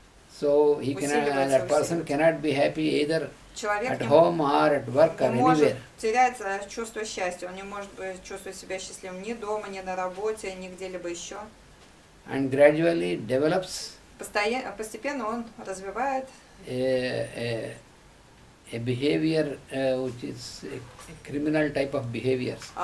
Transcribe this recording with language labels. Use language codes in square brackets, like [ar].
[en] so that person cannot be happy either [ru] человек [en] at [ru] не [en] home or at work or [ru] не может [en] anywhere. [ru] терять чувство счастья, он не может чувствовать себя счастливым ни дома, ни на работе, ни где-либо еще. [en] And gradually develops [ru] Постепенно он развивает [en] a behavior which is a criminal type of behaviors.